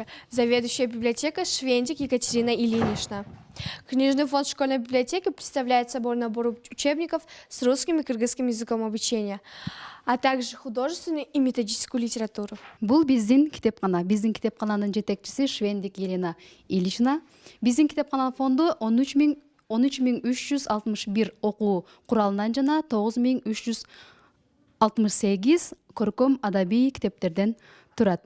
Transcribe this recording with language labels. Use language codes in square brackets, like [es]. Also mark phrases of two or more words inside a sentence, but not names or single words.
[ru] Заведующая библиотекой Швендик Екатерина Ильинична. Книжный фонд школьной библиотеки представляет собой набор учебников с русским и кыргызским языком обучения, а также художественную и методическую литературу. [ky] Бул биздин китепкана. Биздин китепкананын жетекчиси Швендик Елена Ильична. Биздин китепкананын фонду 13.361 окуу куралынан жана 9.368 көркөм адабий китептерден турат.